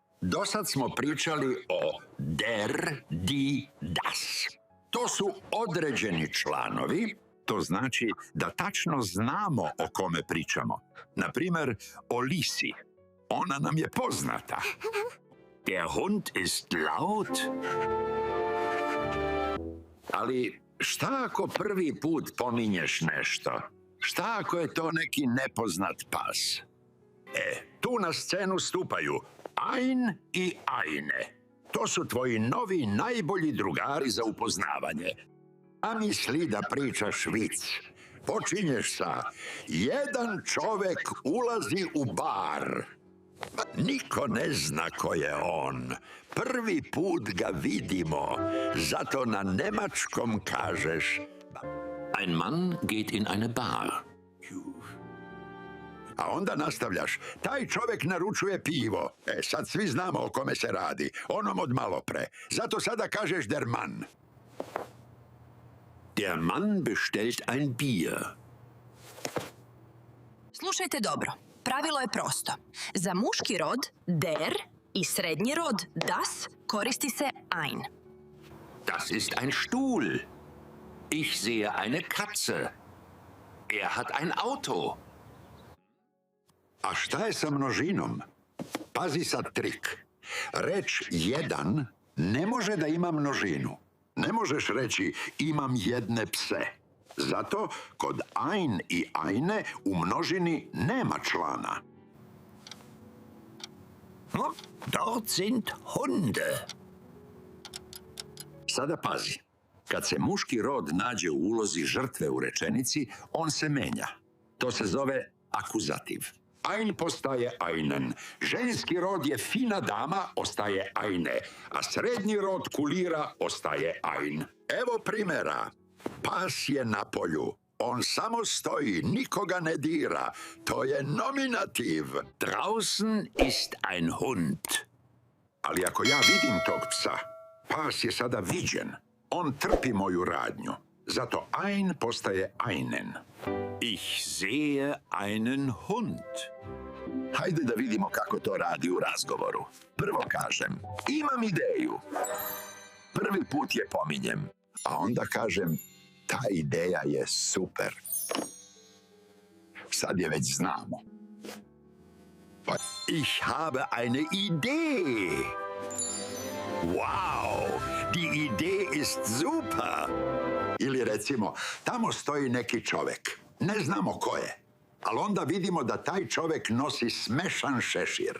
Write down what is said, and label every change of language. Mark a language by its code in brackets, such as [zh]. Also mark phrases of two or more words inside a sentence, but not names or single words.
[sr] Dosad smo pričali o [de] der, die, das. [sr] To su određeni članovi, to znači da tačno znamo o kome pričamo. Na primjer, o lisi. Ona nam je poznata. [de] Der Hund ist laut. [sr] Ali šta ako prvi put pominješ nešto? Šta ako je to neki nepoznat pas? Tu na scenu stupaju ein i eine. To su tvoji novi najbolji drugari za upoznavanje. A misli da pričaš vic. Počinješ sa jedan čovek ulazi u bar. Niko ne zna ko je on. Prvi put ga vidimo. Zato na nemačkom kažeš [de] Ein Mann geht in eine Bar. [sr] a onda nastavljaš. Taj čovek naručuje pivo. Sad svi znamo o kome se radi. Onom od malopre. Zato sada kažeš [de] der Mann. Der Mann bestellt ein Bier. [sr] Slušajte dobro. Pravilo je prosto. Za muški rod der i srednji rod das koristi se ein. [de] Das ist ein Stuhl. Ich sehe eine Katze. Er hat ein Auto. [sr] A šta je sa množinom? Pazi sad trik. Reč jedan ne može da ima množinu. Ne možeš reći imam jedne pse. Zato kod ein i eine u množini nema člana. [de] Dort sind Hunde. [sr] Sada pazi. Kad se muški rod nađe u ulozi žrtve u rečenici, on se menja. To se zove akuzativ. Ein postaje einen. Ženski rod je fina dama, ostaje eine. A srednji rod kulira, ostaje ein. Evo primjera. Pas je na polju. On samo stoji, nikoga ne dira. To je nominativ. [de] Draußen ist ein Hund. [sr] Ali ako ja vidim tog psa, pas je sada viđen. On trpi moju radnju. Zato ein postaje einen. [de] Ich sehe einen Hund. [sr] Hajde da vidimo kako to radi u razgovoru. Prvo kažem, imam ideju. Prvi put je pominjem, a onda kažem, ta ideja je super. Sad je već znamo. [de] Ich habe eine Idee. Wow, die Idee ist super. [sr] Ili recimo, tamo stoji neki čovek. Ne znamo ko je. Ali onda vidimo da taj čovek nosi smešan šešir.